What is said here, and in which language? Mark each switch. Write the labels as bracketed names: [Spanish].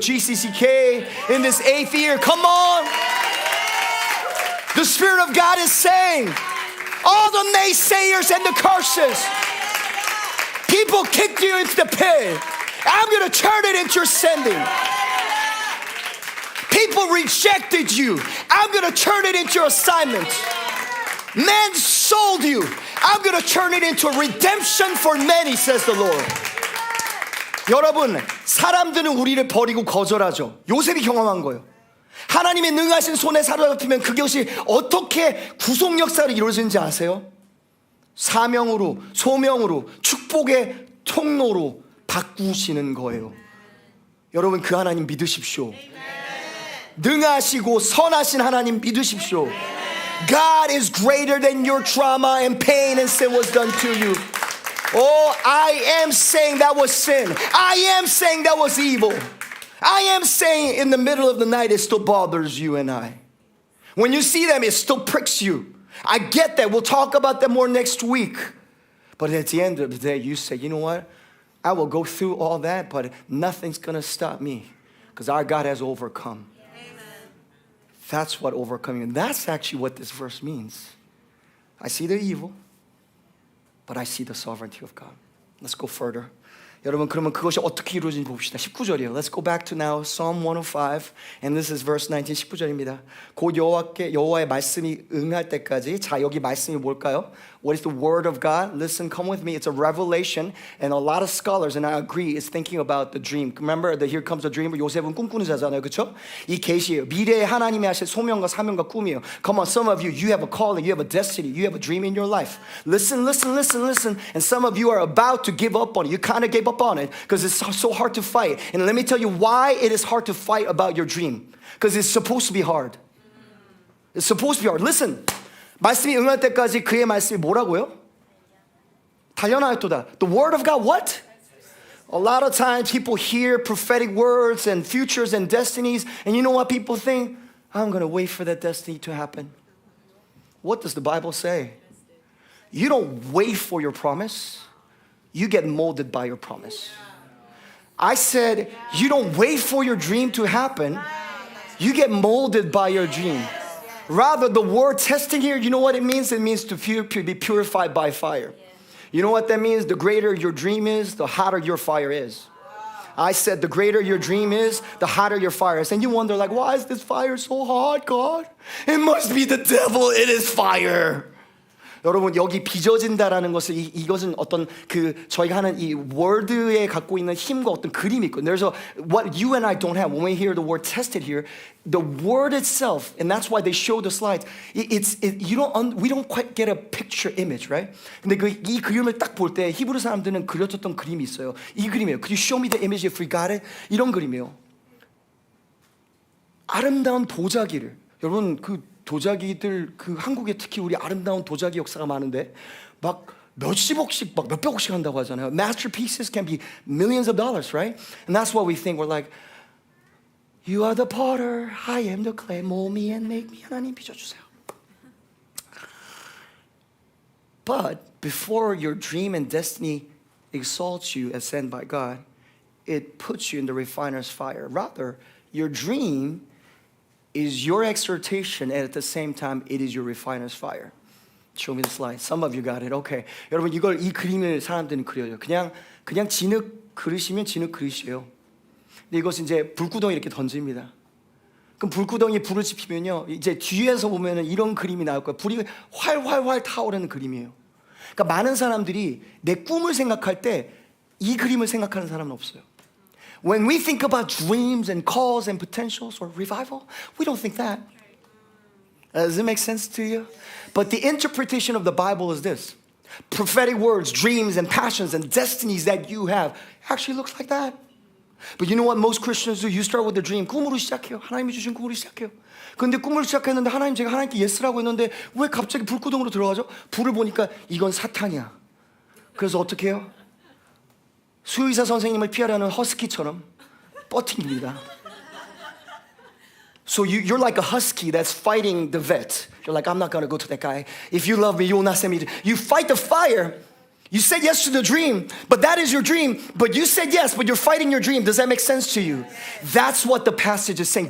[English] GCCK in this 8th year, come on. The Spirit of God is saying, all the naysayers and the curses, people kicked you into the pit. I'm going to turn it into sending. People rejected you. I'm going to turn it into assignment. Man sold you. I'm going to turn it into redemption for many, says the Lord. [Korean] 여러분, 사람들은 우리를 버리고 거절하죠. 요셉이 경험한 거예요. 하나님의 능하신 손에 사로잡히면 그것이 어떻게 구속 역사를 이루어지는지 아세요? 사명으로, 소명으로, 축복의 통로로 바꾸시는 거예요. 여러분, 그 하나님 믿으십시오. 능하시고 선하신 하나님 믿으십시오. [English] God is greater than your trauma and pain and sin was done to you. Oh, I am saying that was sin. I am saying that was evil. I am saying in the middle of the night it still bothers you and I. When you see them, it still pricks you. I get that. We'll talk about that more next week. But at the end of the day, you say, you know what? I will go through all that, but nothing's going to stop me because our God has overcome. That's what overcoming, and that's actually what this verse means. I see the evil, but I see the sovereignty of God. Let's go further. [Korean] 여러분, 그러면 그것이 어떻게 이루어진지 봅시다. 19절이에요. [English] Let's go back to now Psalm 105, and this is verse 19, [Korean] 19절입니다. 곧 여호와의 말씀이 응할 때까지. 자, 여기 말씀이 뭘까요? [English] What is the word of God? Listen, come with me. It's a revelation, and a lot of scholars, and I agree, is thinking about the dream. Remember, here comes the dream. 요셉은 꿈꾸는 자잖아요, 그렇죠? 이 계시예요. 미래에 하나님이 하실 소명과 사명과 꿈이에요. Come on, some of you have a calling, you have a destiny, you have a dream in your life. Listen, and some of you are about to give up on it. You kind of gave up on it because it's so hard to fight. And let me tell you why it is hard to fight about your dream. Because it's supposed to be hard. It's supposed to be hard. Listen. [Korean] 말씀이 응할 때까지 그의 말씀이 뭐라고요? 단련하였도다. [English] The word of God, what? A lot of times people hear prophetic words and futures and destinies, and you know what people think? I'm going to wait for that destiny to happen. What does the Bible say? You don't wait for your promise. You get molded by your promise. I said, you don't wait for your dream to happen. You get molded by your dream. Rather, the word testing here, you know what it means? It means to be purified by fire. You know what that means? The greater your dream is, the hotter your fire is. I said the greater your dream is, the hotter your fire is. And you wonder like, why is this fire so hot, God? It must be the devil. It is fire. [Korean] 여러분 여기 빚어진다라는 것은 이것은 어떤 그 저희가 하는 이 워드에 갖고 있는 힘과 어떤 그림이 있고 [English] there's a what you and I don't have when we hear the word tested here the word itself and that's why they show the slides we don't quite get a picture image right [Korean] 근데 이 그림을 딱 볼 때 히브리 사람들은 그려졌던 그림이 있어요 이 그림이에요 [English] Could you show me the image if we got it [Korean] 이런 그림이에요 아름다운 도자기를 여러분 그 도자기들 그 한국에 특히 우리 아름다운 도자기 역사가 많은데 막 몇십억씩 막 몇백억씩 한다고 하잖아요. [English] Masterpieces can be millions of dollars, right? And that's why we think we're like, you are the potter, I am the clay, mold me and make me. [Korean] 하나님 빚어주세요. [English] But before your dream and destiny exalts you as sent by God, it puts you in the refiner's fire. Rather, your dream is your exhortation and at the same time it is your refiner's fire. Show me the slide. Some of you got it. Okay. [Korean] 여러분 이 그림을 사람들은 그려요. 그냥 진흙 그릇이면 진흙 그릇이에요. 근데 이것은 이제 불구덩이 이렇게 던집니다. 그럼 불구덩이에 불을 지피면요. 이제 뒤에서 보면은 이런 그림이 나올 거예요. 불이 활활활 타오르는 그림이에요. 그러니까 많은 사람들이 내 꿈을 생각할 때 이 그림을 생각하는 사람은 없어요. [English] When we think about dreams and calls and potentials or revival, we don't think that. Does it make sense to you? But the interpretation of the Bible is this. Prophetic words, dreams and passions and destinies that you have actually looks like that. But you know what most Christians do? You start with a dream. [Korean] 꿈으로 시작해요. 하나님이 주신 꿈으로 시작해요. 근데 꿈을 시작했는데 제가 하나님께 예스라고 했는데 왜 갑자기 불구덩이로 들어가죠? 불을 보니까 이건 사탄이야. 그래서 어떻게 해요? 수의사 선생님을 피하려는 허스키처럼 버팅깁니다. [English] So you're like a husky that's fighting the vet. You're like, I'm not going to go to that guy. If you love me, you will not send me. You fight the fire. You said yes to the dream, but that is your dream. But you said yes, but you're fighting your dream. Does that make sense to you? That's what the passage is saying.